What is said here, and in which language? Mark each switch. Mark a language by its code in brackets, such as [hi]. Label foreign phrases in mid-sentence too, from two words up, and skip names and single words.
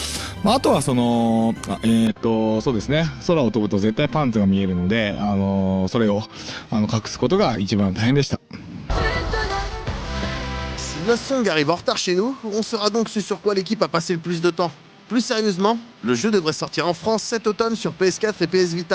[ja] あとはそうですね、空を飛ぶと絶対パンツが見えるので、それを隠すことが一番大変でした。 [fr] Si Lost Song arrive en retard chez nous, on saura donc ce sur quoi l'équipe a passé le plus de temps. Plus sérieusement, le jeu devrait sortir en France cet automne sur PS4 et PS Vita.